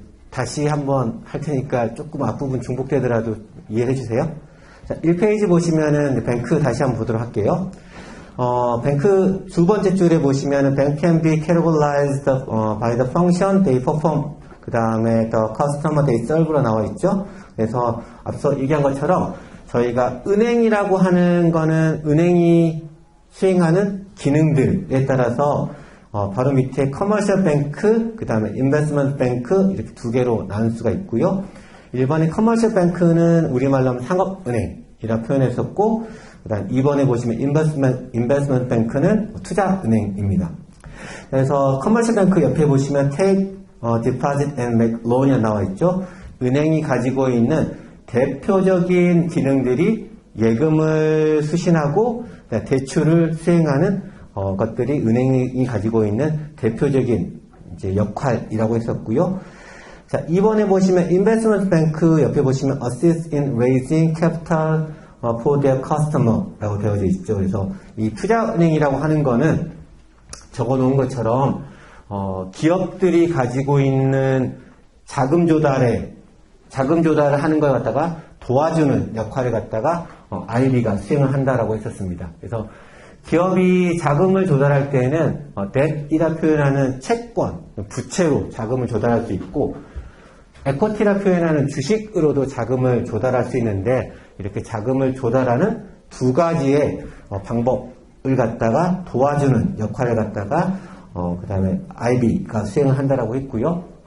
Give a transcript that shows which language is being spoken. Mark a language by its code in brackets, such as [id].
[ko] 다시 한번 할 테니까 조금 앞부분 중복되더라도 이해해 주세요. 자, 1페이지 보시면은 뱅크 다시 한번 보도록 할게요. 뱅크 두 번째 줄에 보시면은 [en] bank can be categorized by the function they perform. [ko] 그 다음에 [en] the customer they serve [ko] 로 나와 있죠. 그래서 앞서 얘기한 것처럼 저희가 은행이라고 하는 거는 은행이 수행하는 기능들에 따라서 바로 밑에 커머셜 뱅크, 그 다음에 인베스트먼트 뱅크 이렇게 두 개로 나눌 수가 있고요. 일본의 커머셜 뱅크는 우리말로 하면 상업은행이라 표현했었고, 그 다음 2번에 보시면 인베스트먼트 뱅크는 투자은행입니다. 그래서 커머셜 뱅크 옆에 보시면 [en] take, deposit and make loan [ko] 이 나와 있죠. 은행이 가지고 있는 대표적인 기능들이 예금을 수신하고 대출을 수행하는 것들이 은행이 가지고 있는 대표적인 이제 역할이라고 했었고요. 자, 2번에 보시면 [en] investment bank [ko] 옆에 보시면 [en] assist in raising capital for their customer [ko] 라고 되어져 있죠. 그래서 이 투자은행이라고 하는 거는 적어 놓은 것처럼 기업들이 가지고 있는 자금 조달을 하는 걸 갖다가 도와주는 역할을 갖다가 IB가 수행을 한다라고 했었습니다. 그래서 기업이 자금을 조달할 때에는 debt이라 표현하는 채권, 부채로 자금을 조달할 수 있고 equity라 표현하는 주식으로도 자금을 조달할 수 있는데 이렇게 자금을 조달하는 두 가지의 방법을 갖다가 도와주는 역할을 갖다가 그 다음에 IB가 수행을 한다라고 했고요.